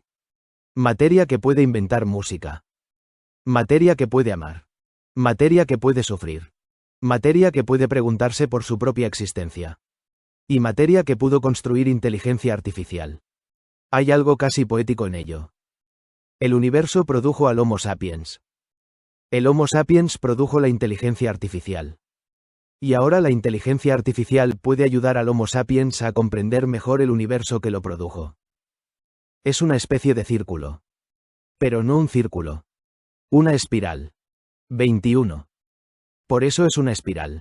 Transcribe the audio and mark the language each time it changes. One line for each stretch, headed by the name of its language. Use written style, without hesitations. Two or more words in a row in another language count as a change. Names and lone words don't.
Spanish: Materia que puede inventar música. Materia que puede amar. Materia que puede sufrir. Materia que puede preguntarse por su propia existencia. Y materia que pudo construir inteligencia artificial. Hay algo casi poético en ello. El universo produjo al Homo sapiens. El Homo sapiens produjo la inteligencia artificial. Y ahora la inteligencia artificial puede ayudar al Homo sapiens a comprender mejor el universo que lo produjo. Es una especie de círculo. Pero no un círculo. Una espiral. 21. Por eso es una espiral.